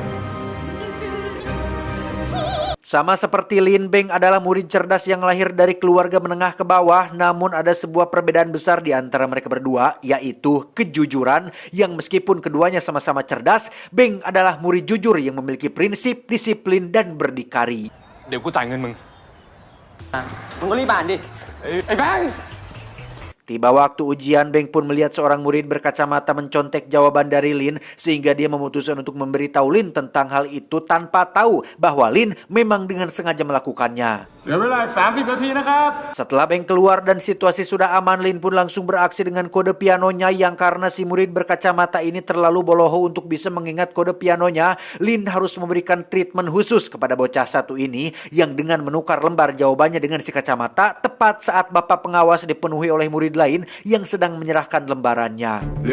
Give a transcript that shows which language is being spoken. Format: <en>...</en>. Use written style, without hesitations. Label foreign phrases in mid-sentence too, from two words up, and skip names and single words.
<id>Sama seperti Lin, Beng adalah murid cerdas yang lahir dari keluarga menengah ke bawah, namun ada sebuah perbedaan besar di antara mereka berdua, yaitu kejujuran, yang meskipun keduanya sama-sama cerdas, Beng adalah murid jujur yang memiliki prinsip, disiplin, dan berdikari.</id> <th>เดี๋ยวกูจ่ายเงินมึง มึงก็รีบอ่านดิ ไอ้แบงค์</th> <id>Tiba waktu ujian, Beng pun melihat seorang murid berkacamata mencontek jawaban dari Lin sehingga dia memutuskan untuk memberitahu Lin tentang hal itu tanpa tahu bahwa Lin memang dengan sengaja melakukannya. Setelah Beng keluar dan situasi sudah aman, Lin pun langsung beraksi dengan kode pianonya yang karena si murid berkacamata ini terlalu boloho untuk bisa mengingat kode pianonya, Lin harus memberikan treatment khusus kepada bocah satu ini yang dengan menukar lembar jawabannya dengan si kacamata tepat saat bapak pengawas dipenuhi oleh murid lain yang sedang menyerahkan lembarannya.</id>